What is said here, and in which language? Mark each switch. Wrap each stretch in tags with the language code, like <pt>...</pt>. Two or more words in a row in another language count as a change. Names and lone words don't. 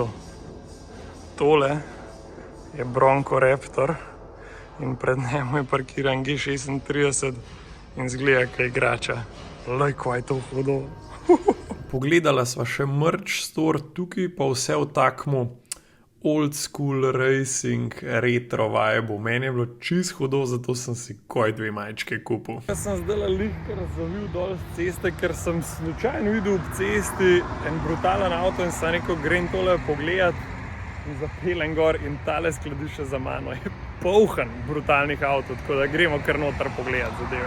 <sl>Tole je Bronco Raptor. In pred njemu je parkiran G36 in zgleda kaj igrača. Lej, kva je to hudo. Pogledala sva še</sl> <en>merch store</en> <sl>tukaj, pa vse v takmu</sl> <en>old school racing retro vibe.</en> <sl>Meni je bilo čist hudo, zato sem si koj dve majčke kupil. Jaz sem zdaj lihkar zavil dol z ceste, ker sem slučajno videl ob cesti en brutalen avto in sem rekel, grem tole pogledat in zapeljem gor in tale skladišče za mano je polhan brutalnih avtov, tako da gremo kar noter pogledat zadeve.</sl>